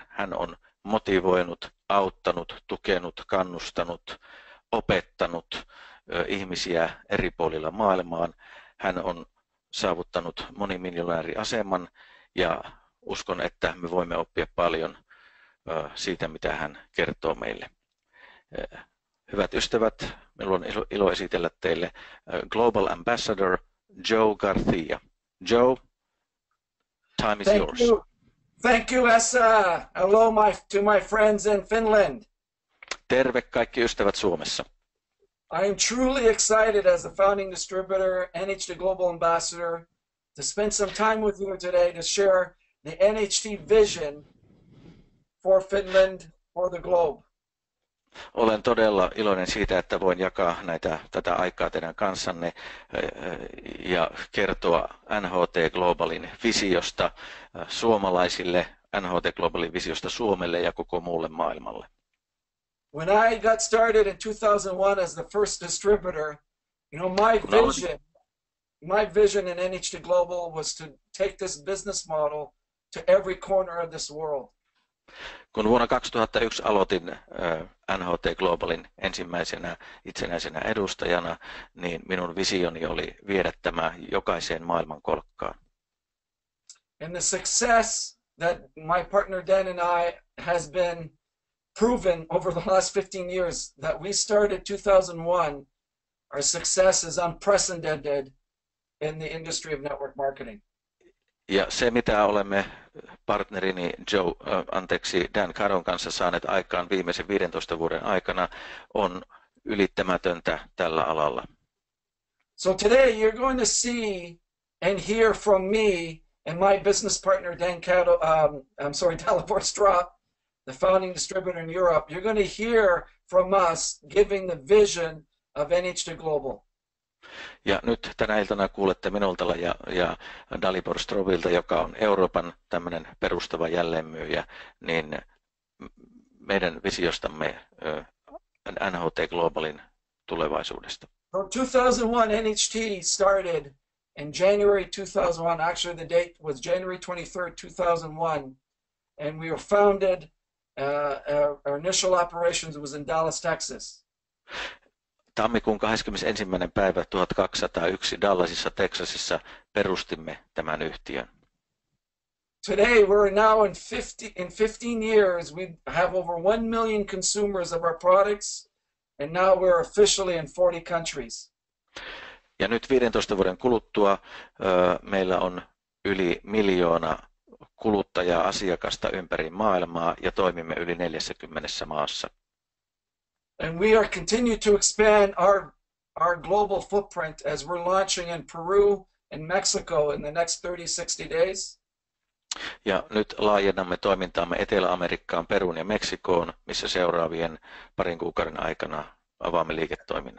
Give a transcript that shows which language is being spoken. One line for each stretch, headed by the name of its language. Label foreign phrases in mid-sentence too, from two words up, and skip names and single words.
Finnish: Hän on motivoinut, auttanut, tukenut, kannustanut, opettanut ihmisiä eri puolilla maailmaan. Hän on saavuttanut monimiljonääriaseman ja uskon, että me voimme oppia paljon siitä, mitä hän kertoo meille. Hyvät ystävät, minulla on ilo esitellä teille
English: Global Ambassador
Finnish: Joe Garcia.
English: Joe, time is yours. Thank you, Esa. Hello to my friends in Finland.
Finnish: Terve kaikki ystävät Suomessa.
English: I am truly excited as the founding distributor, NHT Global Ambassador, to spend some time with you today to share the NHT vision for Finland, for the globe.
Finnish: Olen todella iloinen siitä, että voin jakaa tätä aikaa teidän kanssanne ja kertoa NHT Globalin visiosta suomalaisille, NHT Globalin visiosta Suomelle ja koko muulle maailmalle.
English: When I got started in 2001 as the first distributor, my vision in NHT Global was to take this business model to every corner of this world.
Finnish: Kun vuonna 2001 aloitin NHT Globalin ensimmäisenä itsenäisenä edustajana, niin minun visioni oli viedä tämä jokaiseen maailmankolkkaan.
English: And the success that my partner Dan and I has been proven over the last 15 years that we started 2001, our success is unprecedented in the industry of network marketing.
Finnish: Ja se, mitä olemme partnerini Dan Cadon kanssa saaneet aikaan viimeisen 15 vuoden aikana, on ylittämätöntä tällä alalla.
English: So today you're going to see and hear from me and my business partner Dan Cadon, Dalibor Strop, the founding distributor in Europe. You're going to hear from us giving the vision of NHT Global.
Finnish: Ja nyt tänä iltana kuulette minulta ja Dalibor Strovilta, joka on Euroopan tämmöinen perustava jälleenmyyjä, niin meidän visiostamme NHT Globalin tulevaisuudesta.
English: So 2001 NHT started in January 2001. Actually, the date was January 23rd, 2001, and we were founded. Our initial operations was in Dallas, Texas.
Finnish: Tammikuun 21. päivä 1201 Dallasissa, Texasissa perustimme tämän yhtiön.
English: today we're now in 15 years, we have over 1 million consumers of our products, and now we're officially in 40 countries.
Finnish: Ja nyt 15 vuoden kuluttua meillä on yli 1 miljoona kuluttajaa, asiakasta ympäri maailmaa ja toimimme yli 40 maassa.
English: And we are continue to expand our global footprint as we're launching in Peru and Mexico in the next 30-60 days.
Finnish: Ja nyt laajennamme toimintaamme Etelä-Amerikkaan, Peruun ja Meksikoon, missä seuraavien parin kuukauden aikana avaamme liiketoiminnan.